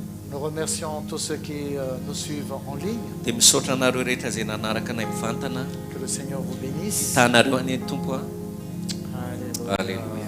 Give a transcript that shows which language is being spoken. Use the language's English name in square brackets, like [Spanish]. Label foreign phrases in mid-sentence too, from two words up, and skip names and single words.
[French] Nous remercions tous ceux qui nous suivent en ligne. [Malagasy] dia misaotra anareo rehetra izay nanaraka anay mivantana. [French] Que le Seigneur vous bénisse. [Malagasy] Hitanareo any tompo a. Alléluia. Alléluia.